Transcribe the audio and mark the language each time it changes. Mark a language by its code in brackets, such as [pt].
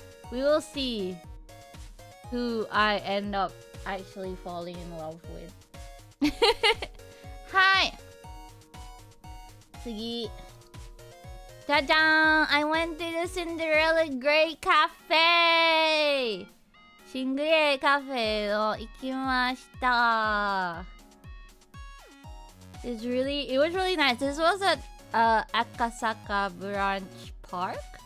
[en] We will see who I end up actually falling in love with. Hi. Tsugi. Ta-da! I went to the Cinderella Grey Cafe. [ja] Shingre Cafe を行きました。 [en] It was really nice. This was at Akasaka Branch Park.